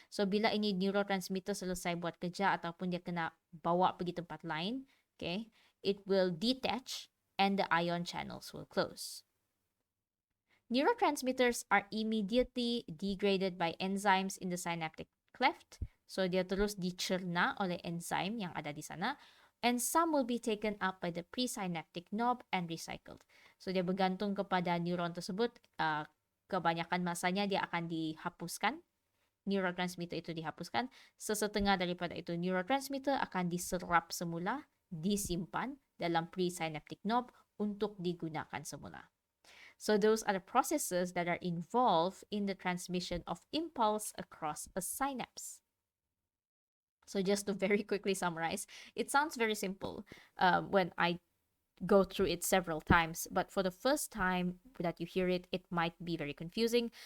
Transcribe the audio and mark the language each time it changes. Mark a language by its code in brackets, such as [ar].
[ms] So bila ini neurotransmitter selesai buat kerja ataupun dia kena bawa pergi tempat lain, okay, [en] it will detach and the ion channels will close. Neurotransmitters are immediately degraded by enzymes in the synaptic cleft. [ms] So dia terus dicerna oleh enzim yang ada di sana. [en] And some will be taken up by the presynaptic knob and recycled. [ms] So dia bergantung kepada neuron tersebut. Kebanyakan masanya dia akan dihapuskan. Neurotransmitter itu dihapuskan. Sesetengah daripada itu neurotransmitter akan diserap semula, disimpan dalam presynaptic knob untuk digunakan semula. [en] So those are the processes that are involved in the transmission of impulse across a synapse. So just to very quickly summarize, it sounds very simple when I go through it several times, but for the first time that you hear it, it might be very confusing.